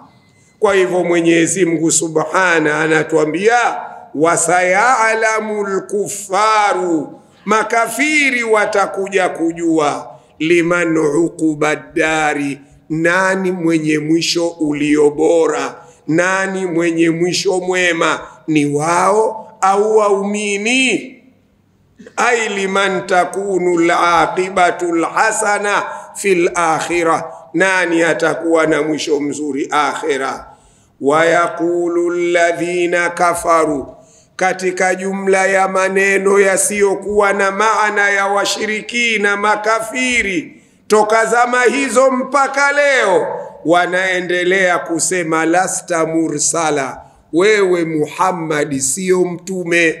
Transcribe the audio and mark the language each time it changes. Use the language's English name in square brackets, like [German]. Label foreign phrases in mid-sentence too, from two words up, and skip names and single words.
[Swahili] Kwa hivyo Mwenyezi Mungu Subhana anatuambia [Arabic] wasayalamu al-kuffaru, [Swahili] makafiri watakuja kujua [Arabic] liman uqubad-dari, [Swahili] nani mwenye mwisho ulio bora, nani mwenye mwisho mwema, ni wao au waumini? [Arabic] Ay liman takunu al-aqibatu al-hasana fil akhirah, [Swahili] nani atakuwa na mwisho mzuri akhira. [Arabic] Wa yaqulu alladhina kafaru, [Swahili] katika jumla ya maneno yasiyokuwa na maana ya washirikina makafiri toka zama hizo mpaka leo, wanaendelea kusema [Arabic] lasta mursala, [Swahili] wewe Muhammad sio mtume.